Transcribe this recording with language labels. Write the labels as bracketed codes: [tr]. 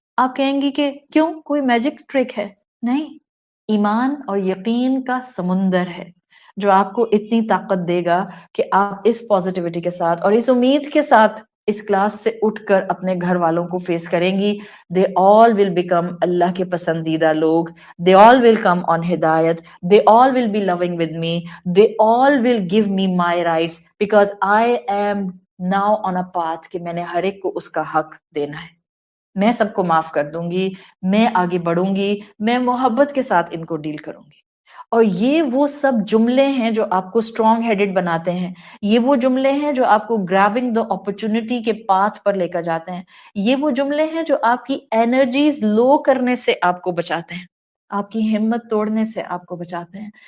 [ur] آپ کہیں گی کہ کیوں، کوئی میجک ٹرک ہے؟ نہیں، ایمان اور یقین کا سمندر ہے جو آپ کو اتنی طاقت دے گا کہ آپ اس پازیٹیوٹی کے ساتھ اور اس امید کے ساتھ اس کلاس سے اٹھ کر اپنے گھر والوں کو فیس کریں گی. [en] they all will become [ur] اللہ کے پسندیدہ لوگ. [en] They all will come on hidayat. They all will be loving with me. They all will give me my rights because I am now on a path [ur] کہ میں نے ہر ایک کو اس کا حق دینا ہے. میں سب کو معاف کر دوں گی، میں آگے بڑھوں گی، میں محبت کے ساتھ ان کو ڈیل کروں گی. اور یہ وہ سب جملے ہیں جو آپ کو اسٹرانگ ہیڈڈ بناتے ہیں. یہ وہ جملے ہیں جو آپ کو [en] grabbing the opportunity [ur] کے پاتھ پر لے کر جاتے ہیں. یہ وہ جملے ہیں جو آپ کی انرجیز لو کرنے سے آپ کو بچاتے ہیں، آپ کی ہمت توڑنے سے آپ کو بچاتے ہیں.